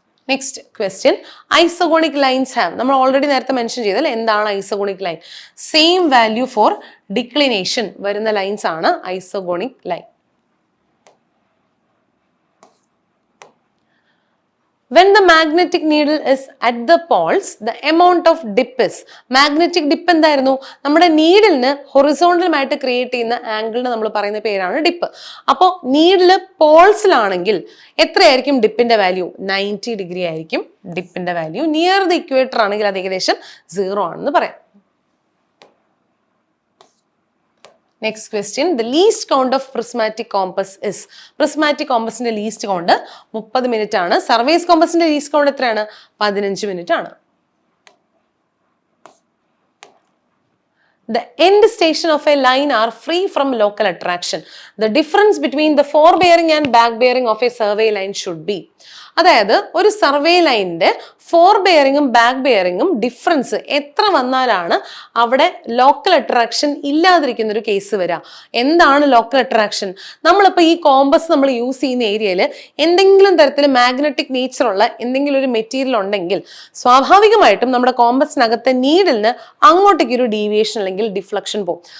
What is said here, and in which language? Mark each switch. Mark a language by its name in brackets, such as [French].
[English] next question, isogonic lines have, [Malayalam] നമ്മൾ already നേരത്തെ mention ചെയ്തല്ലേ എന്താണ് isogonic line? [English] same value for declination [Malayalam] വരുന്ന ലൈൻസ് ആണ് isogonic line. [English] When the magnetic needle is at the poles, the amount of dip is. [Malayalam] Magnetic dip എന്തായിരുന്നു? നമ്മുടെ നീഡിലിന് ഹൊറിസോണ്ടലുമായിട്ട് create ചെയ്യുന്ന ആംഗിളിന് നമ്മൾ പറയുന്ന പേരാണ് ഡിപ്പ്. അപ്പോൾ നീഡില് പോൾസിലാണെങ്കിൽ എത്രയായിരിക്കും ഡിപ്പിന്റെ വാല്യൂ? 90 ഡിഗ്രി ആയിരിക്കും ഡിപ്പിന്റെ വാല്യൂ. [English] near the equator [Malayalam] ആണെങ്കിൽ അത് ഏകദേശം 0 ആണെന്ന് പറയാം. [English] Next question, the least count of prismatic compass is. Prismatic compassന്റെ least count [Malayalam] 30 minute ആണ്. സർവേസ് കോമ്പസിന്റെ least count എത്രയാണ്? 15 മിനിറ്റ് ആണ്. [English] The end station of a line are free from local attraction. The difference between the forebearing and back bearing of a survey line should be. [Malayalam] അതായത് ഒരു survey ലൈനിന്റെ four ബെയറിങ്ങും back ബെയറിങ്ങും difference എത്ര വന്നാലാണ് അവിടെ local attraction ഇല്ലാതിരിക്കുന്ന ഒരു case വരിക? എന്താണ് local attraction? നമ്മളിപ്പോൾ ഈ കോമ്പസ് നമ്മൾ യൂസ് ചെയ്യുന്ന ഏരിയയിൽ എന്തെങ്കിലും തരത്തിൽ മാഗ്നറ്റിക് നേച്ചറുള്ള എന്തെങ്കിലും ഒരു മെറ്റീരിയൽ ഉണ്ടെങ്കിൽ സ്വാഭാവികമായിട്ടും നമ്മുടെ കോമ്പസിനകത്തെ നീഡിലിന് അങ്ങോട്ടേക്ക് ഒരു ഡീവിയേഷൻ അല്ലെങ്കിൽ ഡിഫ്ലക്ഷൻ പോകും.